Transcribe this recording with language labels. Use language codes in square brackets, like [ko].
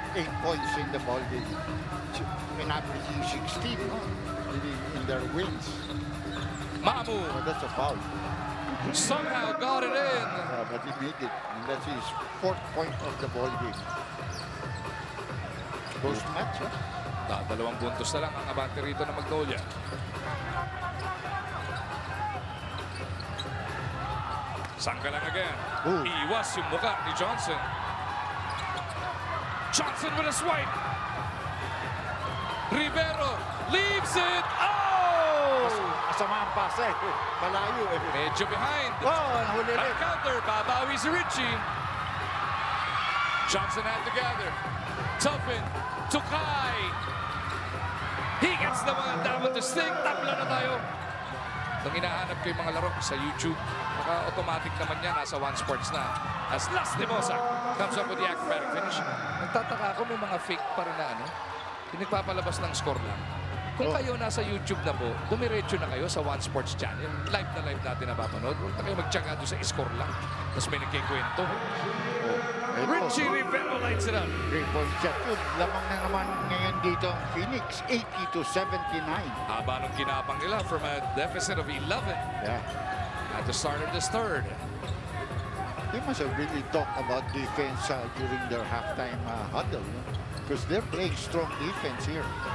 [en] 8 points in the ball game. In average, 16 no? in their wins. Mamu Oh, that's a foul. somehow got it in. But he made it. And that's his 4th point of the ball game. Close match, huh? [tl] Dalawang puntos na lang ang abante rito ng Magnolia. [en] Sanggalang again. Ooh. [tl] Iwas yung muka ni Johnson. [en] Johnson with a swipe. Rivero leaves it. Oh! [tl] Asama ang pasa eh. Malayo eh. Medyo behind. Oh, nahuli rin. [en] Back counter. [tl] Babawi si Richie. [en] Johnson had to gather. Tuffin to Kai. He gets the one [tl] dapat [en] to stick. [tl] Tabla na tayo. Nung hinahanap ko yung mga laro sa YouTube, automatic naman yan. Nasa One Sports na. [en] As Lastimosa comes up with the acrobatic finish. [tl] Nagtataka ako may mga fake pa rin na ano. Pinagpapalabas ng score lang. Kung kayo nasa YouTube na po, dumiretso na kayo sa One Sports channel. Live na live natin napapanood. Huwag na kayo magtyaga doon sa score lang. Tapos may nagkikwento. [en] Richie Rivero lights it up. 3-point shot yun. [tl] Lamang na naman ngayon dito ang Phoenix. [en] 80-79. [tl] Haba nung ginapang nila [en] from a deficit of 11 Yeah. at the start of this third. They must have really talked about defense during their halftime huddle. Because they're playing strong defense here.